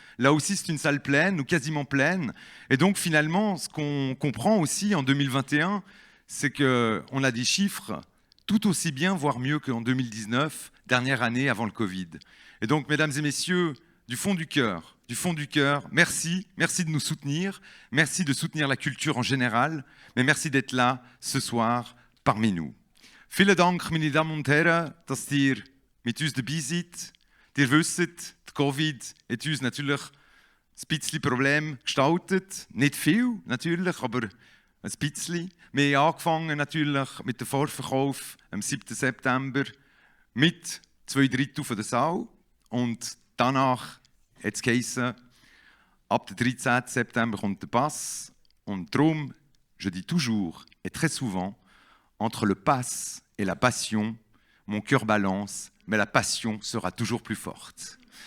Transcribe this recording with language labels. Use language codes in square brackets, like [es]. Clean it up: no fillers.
[fr] Là aussi, c'est une salle pleine ou quasiment pleine. Et donc, finalement, ce qu'on comprend aussi en 2021, c'est qu'on a des chiffres tout aussi bien, voire mieux qu'en 2019, dernière année avant le Covid. Et donc, mesdames et messieurs, du fond du cœur, merci de nous soutenir, merci de soutenir la culture en général, mais merci d'être là ce soir parmi nous. [de] Vielen Dank, meine Damen und Herren, dass ihr mit uns dabei seid. Ihr wisst, der Covid hat uns natürlich ein bisschen Problem gestaltet. Nicht viel, natürlich, aber ein bisschen. Wir haben angefangen natürlich mit dem Vorverkauf am 7. September mit 2/3 von der Saal. Und danach hat es geheißen, ab dem 13. September kommt der Pass. Und darum, [fr] je dis toujours et très souvent, entre le pass et la passion, mon cœur balance, mais la passion sera toujours plus forte.